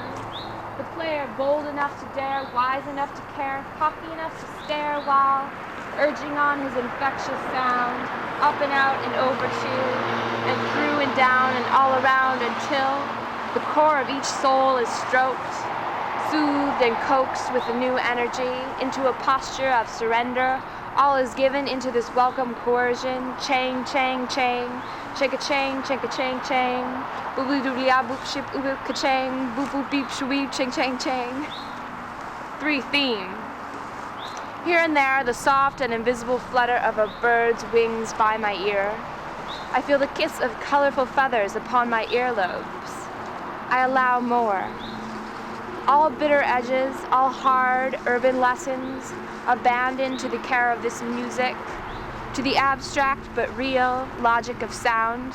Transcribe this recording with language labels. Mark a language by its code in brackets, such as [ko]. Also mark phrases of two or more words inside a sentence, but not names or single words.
[en] The player bold enough to dare, wise enough to care, cocky enough to stare, while urging on his infectious sound, up and out and over to, and through and down and all around until the core of each soul is stroked, soothed and coaxed with a new energy into a posture of surrender. All is given into this welcome coercion. Chang, chang, chang, chang a chang, chang a chang, chang, boobly doobly ah boop ship oop ka chang, boop boop beep shweep, chang, chang, chang. 3. Theme. Here and there, the soft and invisible flutter of a bird's wings by my ear. I feel the kiss of colorful feathers upon my earlobes. I allow more. All bitter edges, all hard urban lessons, abandoned to the care of this music, to the abstract but real logic of sound.